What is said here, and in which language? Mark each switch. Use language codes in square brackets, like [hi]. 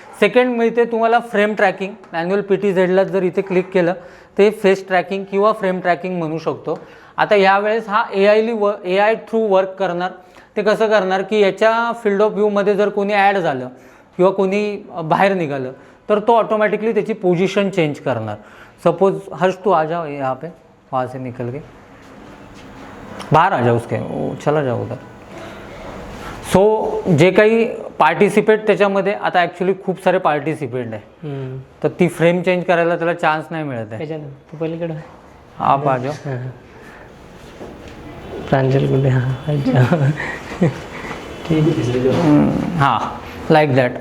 [mr] Second मिळते तुम्हाला frame tracking. Manual PTZला जर इथे क्लिक केलं ते फेस ट्रॅकिंग किंवा फ्रेम ट्रॅकिंग म्हणू शकतो. आता यावेळेस हा AI थ्रू वर्क करणार. ते कसं करणार की याच्या फील्ड ऑफ व्ह्यूमध्ये जर कोणी ॲड झालं किंवा कोणी बाहेर निघालं तर तो ऑटोमॅटिकली त्याची पोझिशन चेंज करणार. [hi] सपोज हर्ष तू आ जाओ यहाँ पे, वहाँ से निकल के बाहर आ जाओ उसके, चला जाओ उधर. [mr] सो जे काही पार्टिसिपेट त्याच्यामध्ये आता ॲक्च्युली खूप सारे पार्टिसिपेंट आहे तर ती फ्रेम चेंज करायला त्याला चान्स नाही मिळत आहे. तू पलीकडे [hi] आप आ जाओ. [mr] प्रांजल गुंडे. [en] हां like that.